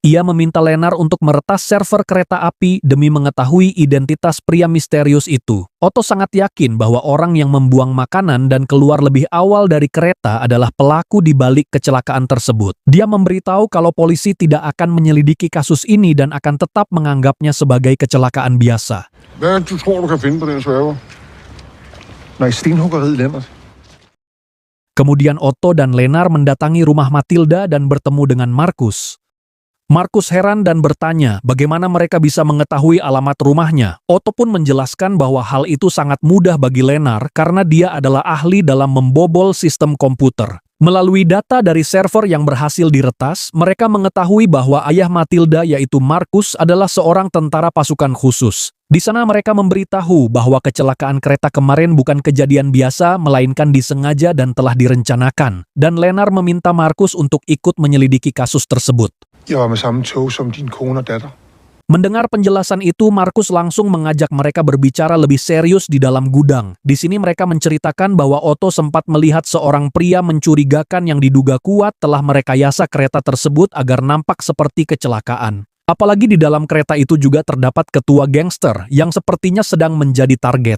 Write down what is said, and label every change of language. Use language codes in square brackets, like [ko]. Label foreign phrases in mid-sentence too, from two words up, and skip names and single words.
[id] Ia meminta Lenar untuk meretas server kereta api demi mengetahui identitas pria misterius itu. Otto sangat yakin bahwa orang yang membuang makanan dan keluar lebih awal dari kereta adalah pelaku di balik kecelakaan tersebut. Dia memberitahu kalau polisi tidak akan menyelidiki kasus ini dan akan tetap menganggapnya sebagai kecelakaan biasa. [da] Hvad du tror, du kan finde på den server? Nej, stenhuggeriet, Lennart. [id] Kemudian Otto dan Lenar mendatangi rumah Matilda dan bertemu dengan Markus. Markus heran dan bertanya bagaimana mereka bisa mengetahui alamat rumahnya. Otto pun menjelaskan bahwa hal itu sangat mudah bagi Lenar karena dia adalah ahli dalam membobol sistem komputer. Melalui data dari server yang berhasil diretas, mereka mengetahui bahwa ayah Matilda yaitu Markus adalah seorang tentara pasukan khusus. Di sana mereka memberitahu bahwa kecelakaan kereta kemarin bukan kejadian biasa, melainkan disengaja dan telah direncanakan. Dan Lenar meminta Markus untuk ikut menyelidiki kasus tersebut. [da] Jeg var med samme tog som din kone og datter. [id] Mendengar penjelasan itu, Markus langsung mengajak mereka berbicara lebih serius di dalam gudang. Di sini mereka menceritakan bahwa Otto sempat melihat seorang pria mencurigakan yang diduga kuat telah merekayasa kereta tersebut agar nampak seperti kecelakaan. Apalagi di dalam kereta itu juga terdapat ketua gangster yang sepertinya sedang menjadi target.